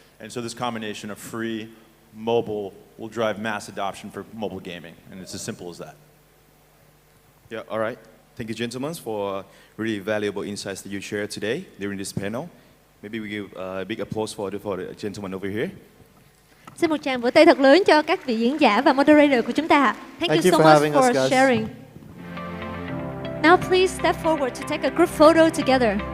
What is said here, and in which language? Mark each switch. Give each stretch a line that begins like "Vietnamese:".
English: And so this combination of free, mobile, will drive mass adoption for mobile gaming. And it's as simple as that. Yeah, all right. Thank you, gentlemen, for really valuable insights that you shared today during this panel. Maybe we give a big applause for the gentleman over here.
Vietnamese: Xin một tràng vỗ tay thật lớn cho các vị diễn giả và moderator của chúng ta.
English: Thank you so much for sharing. Now please step forward to take a group photo together.